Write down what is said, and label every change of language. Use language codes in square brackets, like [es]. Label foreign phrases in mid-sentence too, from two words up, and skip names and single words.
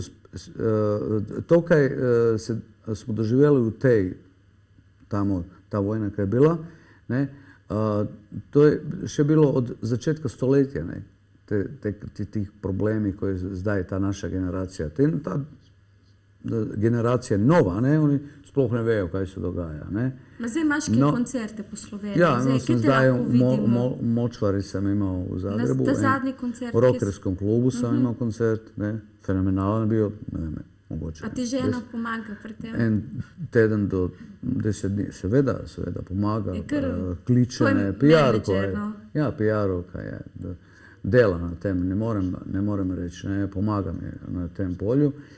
[sl] To, kaj smo doživjeli v tej, tamo, ta vojna, kaj je bila, ne, to je še bilo od začetka stoletja, ne, tih problemi koje zdaj ta naša generacija. Ta generacija nova, ne, oni sploh ne vejo, kaj se dogaja. Ne. Ma zdaj imaš kaj koncerte po Sloveniji? Ja, Zdaj v Močvari [hr] sam imao u Zagrebu. [sl] Na zadnji koncert? [hr] U Rockerskom klubu sam imao koncert, ne, fenomenalan bio, [sl] ne vem, mogoče. A ti žena pomaga pri tem? En teden do 10 dni, seveda pomaga, kliče me, PR-ovka je. Ja, PR-ovka je. dela na tem, ne morem reči, ne, pomaga mi na tem polju.